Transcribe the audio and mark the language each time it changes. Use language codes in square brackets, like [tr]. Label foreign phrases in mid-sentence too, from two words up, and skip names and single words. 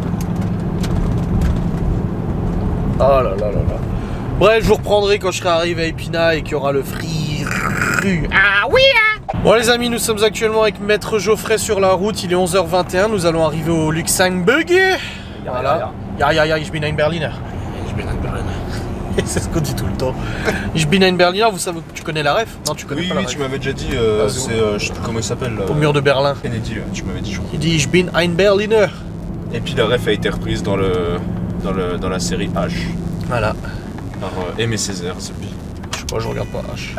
[fr] Oh là là là là. Bref je vous reprendrai quand je serai arrivé à Épinal et qu'il y aura le free rue. Ah oui hein. Bon les amis, nous sommes actuellement avec Maître Geoffrey sur la route, il est 11h21, nous allons arriver au Luxembourg. Voilà. [de] Ja, ich bin ein Berliner. Ich bin ein Berliner. [fr] C'est ce qu'on dit tout le temps. [de] Ich bin ein Berliner, [fr] vous savez, tu connais la ref? Non, tu connais oui, pas la ref. Oui, tu m'avais déjà dit, c'est, je sais plus comment il s'appelle. Au mur de Berlin. Kennedy, tu m'avais dit, je crois. Il dit [de] Ich bin ein Berliner. [fr] Et puis la ref a été reprise dans la série H. Voilà. Par Aimé Césaire, c'est bien. Je sais pas, je regarde pas H.